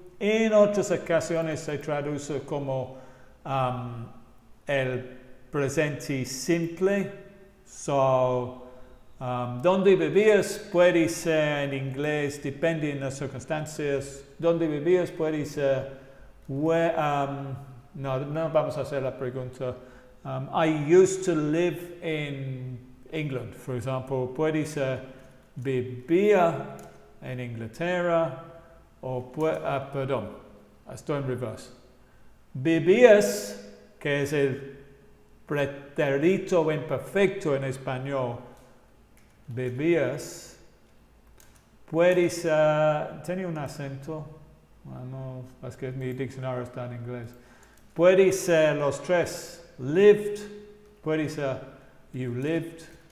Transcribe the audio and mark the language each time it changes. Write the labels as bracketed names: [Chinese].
[Spanish] En otras ocasiones se traduce como el presente simple. So, ¿dónde vivías? Puede ser en inglés, depende de las circunstancias. ¿Dónde vivías? Puede ser, no vamos a hacer la pregunta. [English] I used to live in England, for example. [Spanish] Puede ser, vivía en Inglaterra, o perdón, estoy en reverse. Vivías, que es el pretérito imperfecto en español, vivías, puede ser, tenía un acento, bueno, es que mi diccionario está en inglés, puede ser los tres, lived, puede ser [English] you lived,